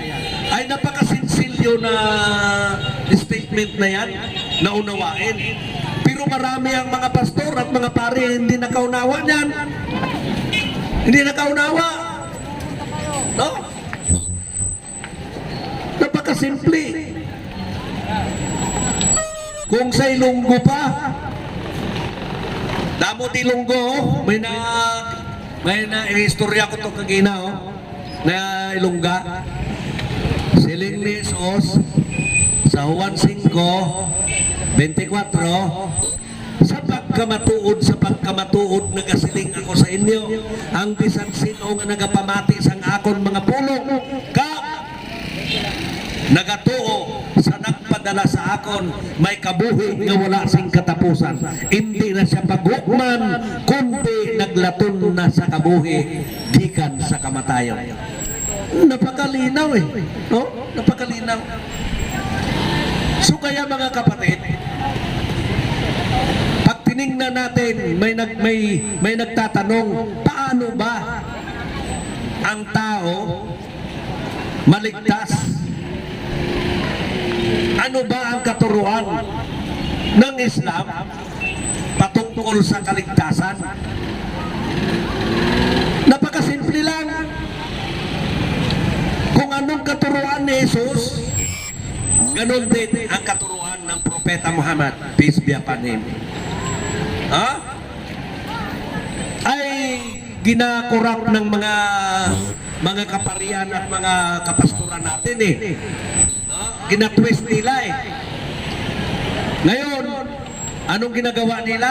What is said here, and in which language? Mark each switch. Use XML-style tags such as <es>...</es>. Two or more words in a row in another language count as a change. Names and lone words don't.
<tl>Ay napakasinsilyo na statement na yan, na unawain. Pero marami ang mga pastor at mga pari hindi nakaunawa niyan. Hindi nakaunawa. No? Napakasimple.</tl> <hil>Kung sa Ilonggo pa, damo ti Ilonggo, may na istorya ko to kagina, na Ilongga. Siling ni Jesus sa Juan 5:24, sa pagkamatuod nagasiling ako sa inyo, ang bisan sino nga nagapamati sang akon mga pulong ka nagatuo sa nagpadala sa akon, may kabuhi nga wala sing katapusan.</hil> <tl>Hindi na siya</tl> <hil>pagukman, kundi naglaton na sa kabuhi gikan sa kamatayon.</hil> <tl>Napakalinaw no? Napakalinaw. So kaya mga kapatid, pag tiningnan natin, may nagtatanong, paano ba ang tao maligtas? Ano ba ang katuruan ng Islam patungkol sa kaligtasan? Napakasimple lang. Kung anong katuruan ni Jesus, ganon din ang katuruan ng Propeta Muhammad,</tl> <en>peace be upon him.</en> <tl>Ay ginakurap ng mga kaparian at mga kapastoran natin ginatwist nila Ngayon, anong ginagawa nila?</tl>